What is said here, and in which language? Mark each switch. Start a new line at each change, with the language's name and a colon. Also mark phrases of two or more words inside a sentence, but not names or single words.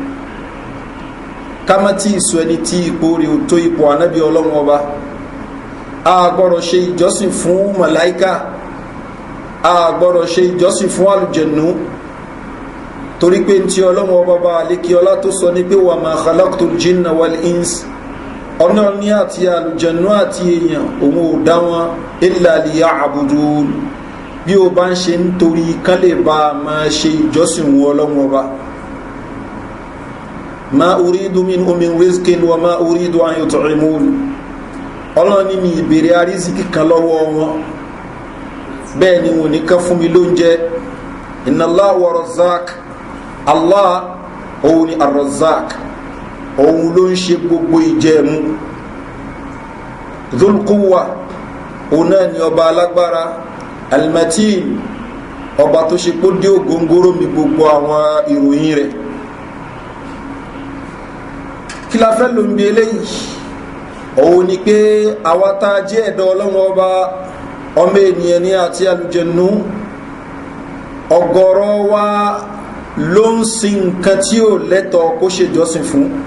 Yoruba: Ká má tí ìsọ ẹni tí ipò rí ò tó ipò ànábì Ọlọ́hun Ọba. A gbọ́dọ̀ ṣe ìjọsìn fún màláíkà, a gbọ́dọ̀ ṣe ìjọsìn fún àlùjànnú, torí pé tí Ọlọ́hun Ọba bá lékè ọlá tó sọ ní pé
Arabic: وما خلقت الجن والإنس,
Yoruba: ọ̀nà ní àti àlùjànnú àti èèyàn òun ò dá wọn
Arabic: إلا ليعبدون,
Yoruba: bí o bá ń ṣe nítorí kán lè bá a máa ṣe ìjọsìn wọn Ọlọ́hun Ọba.
Arabic: ما أريد منهم من رزق وما أريد أن يطعمون
Yoruba: ọlọ́run ní mi ìbèrè àrísìkí kan lọ́wọ́ wọn bẹ́ẹ̀ ni wọn ní ká fún mi lóúnjẹ
Arabic: إن الله هو الرزاق
Yoruba: Allah òun ni ar-razzaq òun ló ń ṣe gbogbo ìjẹ̀mú
Arabic: ذو القوة
Yoruba: òun náà ni ọba alágbára al-matin ọba tó ṣe kó dé ògóngóró mi gbogbo àwọn ìròyìn rẹ̀ kí la fẹ́ ló ń bí eléyìí òun ni pé àwátá jẹ́ ẹ̀dọ́ ọlọ́run ọba ọmọ ènìyàn ní àti àlùjànnú ọ̀gọ̀rọ̀ wa ló ń sin nǹkan tí ó lẹ́tọ̀ọ́ kó ṣe jọ́sìn fún